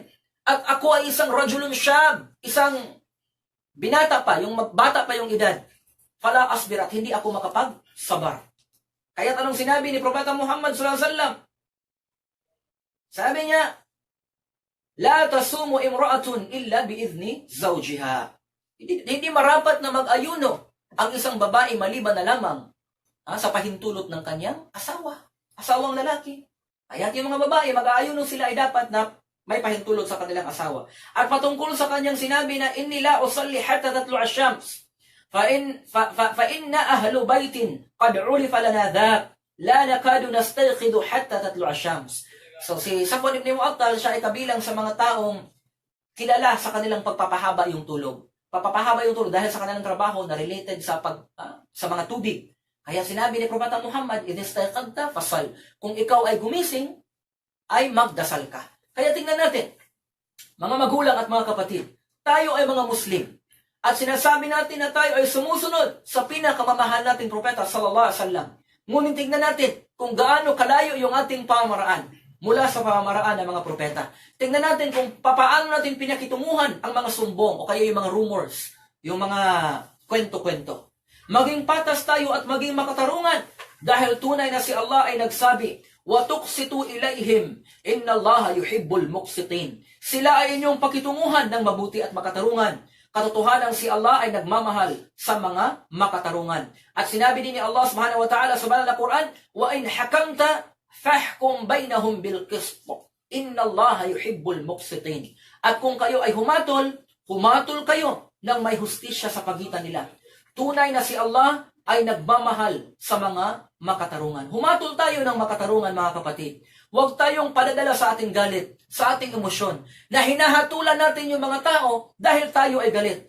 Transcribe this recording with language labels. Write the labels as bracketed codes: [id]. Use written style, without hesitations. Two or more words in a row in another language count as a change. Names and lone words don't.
[tl] At ako ay isang [ar] رجل شاب, [tl] isang binata pa, yung bata pa yung edad. [ar] فلا أصبرت, [tl] hindi ako makapag-sabar. Kaya anong sinabi ni Propeta Muhammad [ar] صلى الله عليه وسلم? [tl] Sabi niya, [ar] "لا تصوم امرأة إلا بإذن زوجها." [tl] Hindi marapat na mag-ayuno ang isang babae maliban na lamang sa pahintulot ng kanyang asawang lalaki. Kaya yung mga babae, mag-aayuno sila ay dapat na may pahintulot sa kanilang asawa. At patungkol sa kanyang sinabi na, [ar] "إني لا أصلي حتى تطلع الشمس. فإنا أهل بيت قد عرف لنا ذاك. لا نكاد نستيقظ حتى تطلع الشمس." [tl] So si Safwan ibn Mu'attal, siya ay kabilang sa mga taong kilala sa kanilang pagpapahaba yung tulog. Papapahaba yung tulog dahil sa kanilang trabaho na related sa mga tubig. Kaya sinabi ni Propeta Muhammad, [ar] "إذا استيقظت فصل." [tl] Kung ikaw ay gumising, ay magdasal ka. Kaya tingnan natin, mga magulang at mga kapatid, tayo ay mga Muslim. At sinasabi natin na tayo ay sumusunod sa pinakamamahal nating Propeta [ar] صلى الله عليه وسلم. [tl] Ngunit tingnan natin kung gaano kalayo yung ating pamamaraan mula sa pamamaraan ng mga propeta. Tingnan natin kung paano natin pinakitunguhan ang mga sumbong o kaya yung mga rumors, yung mga kwento-kwento. Maging patas tayo at maging makatarungan dahil tunay na si Allah ay nagsabi, [ar] "وتقسطوا إليهم، إن الله يحب المقسطين." [tl] Sila ay inyong pakitunguhan ng mabuti at makatarungan. Katotohanan si Allah ay nagmamahal sa mga makatarungan. At sinabi din ni Allah [ar] سبحانه وتعالى [tl] sa banal na Quran, [ar] "وإن حكمت فاحكم بينهم بالقسط. إن الله يحب المقسطين." [tl] At kung kayo ay humatol kayo ng may hustisya sa pagitan nila. Tunay na si Allah ay nagmamahal sa mga makatarungan. Humatol tayo ng makatarungan, mga kapatid. Huwag tayong padadala sa ating galit, sa ating emosyon, na hinahatulan natin yung mga tao dahil tayo ay galit.